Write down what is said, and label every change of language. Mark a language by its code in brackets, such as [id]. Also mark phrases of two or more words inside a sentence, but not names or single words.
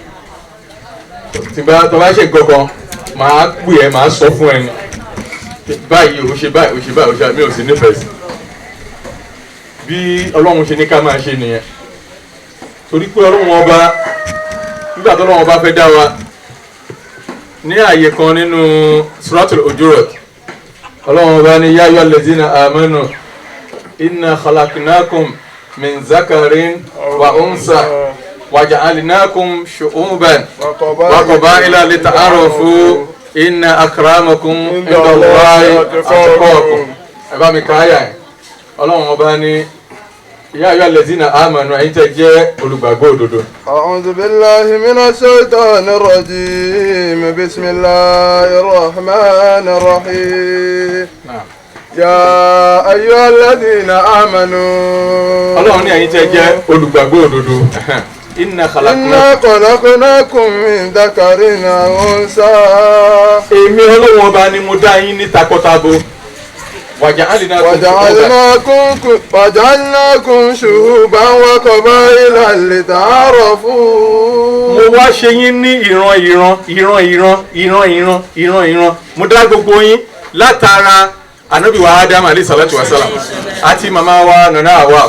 [yo] tí tó bá ṣe gangan máa pè ẹ́ máa sọ fún ẹni báyìí o ṣe báyìí o ṣe báyìí o ṣe mi ò sí nífẹ̀ẹ́ sí bí Ọlọ́run ṣe ní ká máa ṣe nìyẹn torí pé Ọlọ́run ọba nígbà tó Ọlọ́run ọba fẹ́ dá wa ní ààyè kan nínú Suratul Hujurat Ọlọ́run ọba ní [ar] يا أيها الذين آمنوا إنا خلقناكم من ذكر وأنثى وجعلناكم شعوبا وقبائل لتعارفوا إن أكرمكم عند الله أتقاكم [yo] ẹ bá mi káyà ẹ̀ Ọlọ́run ọba ní [ar] يا أيها الذين آمنوا [yo] ẹ̀yin tẹ́ jẹ́ olùgbàgbọ́ òdodo. [ar] أعوذ بالله من الشيطان الرجيم. بسم الله الرحمن الرحيم. يا أيها الذين آمنوا [yo] ọlọ́run ní ẹ̀yin tẹ́ jẹ́ olùgbàgbọ́ òdodo inna [ar] خلقناكم من ذكر وأنثى. [yo] èmi ọlọ́run ọba ni mo dá yín ní takọtabo [ar] وجعلناكم شعوبا وقبائل لتعارفوا. [yo] mo wá ṣe yín ní ìran mo dá gbogbo yín látara ànábì wa Adam [ar] عليه الصلاة والسلام [yo] àti màmá wa Nana Hawa.